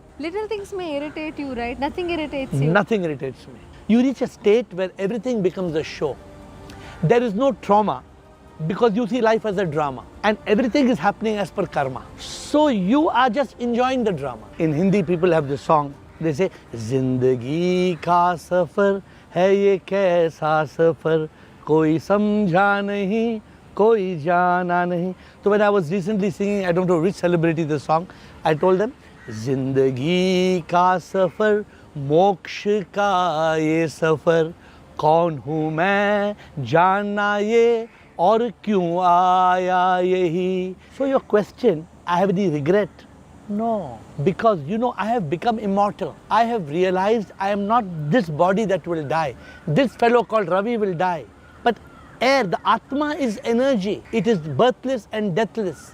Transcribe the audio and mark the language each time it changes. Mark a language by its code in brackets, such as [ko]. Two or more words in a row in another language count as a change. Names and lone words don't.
[en] Little things may irritate you, right? Nothing irritates you. Nothing irritates me. You reach a state where everything becomes a show. There is no trauma because you see life as a drama and everything is happening as per karma. So you are just enjoying the drama. In Hindi, people have this song. They say, [hi] ज़िंदगी का सफ़र है ये कैसा सफ़र, कोई समझा नहीं, कोई जाना नहीं. [en] So when I was recently singing, I don't know which celebrity the song, I told them, [hi] ज़िंदगी का सफ़र, मोक्ष का ये सफ़र, कौन हूँ मैं, जानना ये, और क्यों आया यहीं. [en] So your question, I have any regret? No, because I have become immortal. I have realized I am not this body that will die. This fellow called Ravi will die. But air, the Atma is energy. It is birthless and deathless.